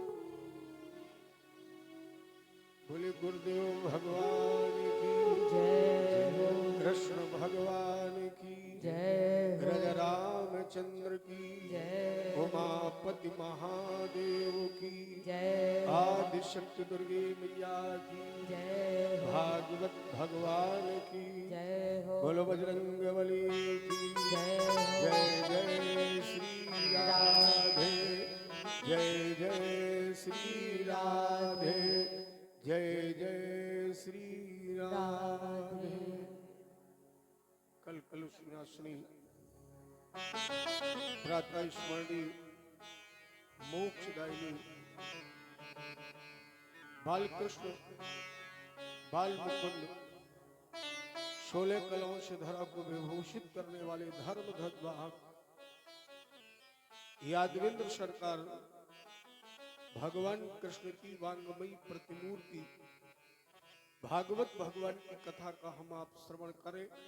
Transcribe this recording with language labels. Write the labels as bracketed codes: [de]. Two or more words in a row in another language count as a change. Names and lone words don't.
[hi] बोले गुरुदेव भगवान की जय हो, कृष्ण भगवान की जय हो, ब्रज रामचंद्र की जय हो, उमापति महादेव की जय हो, आदिशक्ति दुर्गे मैया की जय हो, भागवत भगवान की जय हो, बोलो बजरंग बली की जय हो, जय जय श्री राधे, जय जय श्री राधे, जय जय श्री राधे। कल कलुषनाशिनी प्रातः स्मरणी मोक्षदायिनी बालकृष्ण बाल मुकुंद 16 कलाओं से धरा को विभूषित करने वाले धर्म ध्वज यादवेंद्र सरकार भगवान कृष्ण की वांगमयी प्रतिमूर्ति भागवत भगवान की कथा का हम आप श्रवण करें।